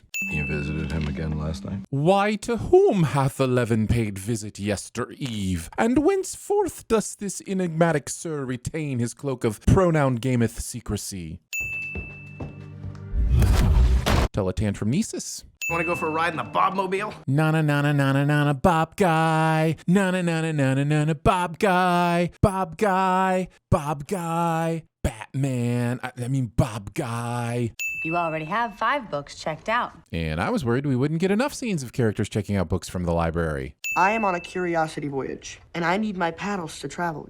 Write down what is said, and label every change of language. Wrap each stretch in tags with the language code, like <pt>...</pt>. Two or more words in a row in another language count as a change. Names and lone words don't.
<en>You visited him again last night? Why, to whom hath 11 paid visit yester eve? And whenceforth does this enigmatic sir retain his cloak of pronoun gameth secrecy? Teletantramnesis. Want to go for a ride in the Bobmobile? Na-na-na-na-na-na-na, Bob Guy. Na-na-na-na-na-na-na, Bob Guy. Bob Guy. Bob Guy. Batman. I mean, Bob Guy. You already have 5 books checked out. And I was worried we wouldn't get enough scenes of characters checking out books from the library. I am on a curiosity voyage, and I need my paddles to travel.</en>